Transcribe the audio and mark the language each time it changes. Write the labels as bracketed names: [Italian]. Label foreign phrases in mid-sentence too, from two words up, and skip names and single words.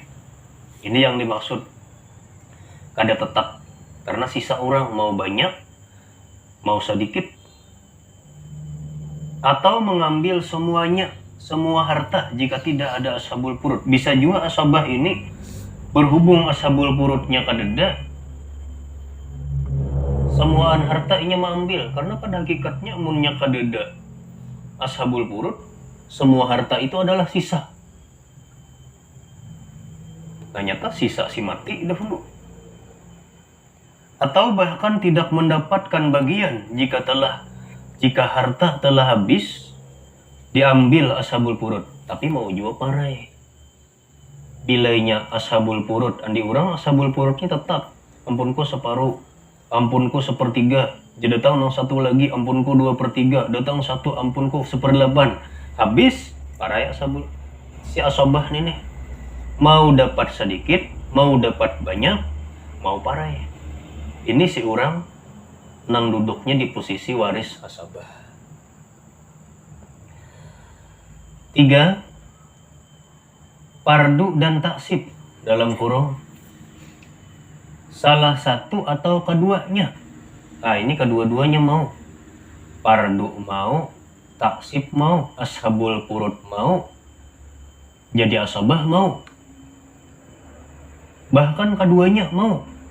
[Banjar] Ini yang dimaksud kada tetap, karena sisa orang mau banyak, mau sedikit, atau mengambil semuanya, semua harta jika tidak ada ashabul furud. Bisa juga asabah ini berhubung ashabul furudnya kadeda, semuaan harta inya mengambil, karena pada hakikatnya munnya kadeda ashabul furud, semua harta itu adalah sisa. Ternyata sisa si mati dahulu. [Indonesian] Atau bahkan tidak mendapatkan bagian jika harta telah habis diambil ashabul furud, tapi mau juga parai. [Banjar] Bilainya ashabul furud andi urang, ashabul furudnya tetap ampunku separuh, ampunku 1/3, jadi datang nang satu lagi ampunku 2/3, datang satu ampunku 1/8, habis parai ashabul si asobah nih mau dapat sedikit, mau dapat banyak, mau parai. Ini si orang nang duduknya di posisi waris asabah. [Indonesian] 3, fardu dan taksib, dalam kurung salah satu atau keduanya. [Banjar] Nah, ini kedua-duanya mau. Fardu mau, taksib mau, ashabul furud mau, jadi asabah mau, bahkan keduanya mau.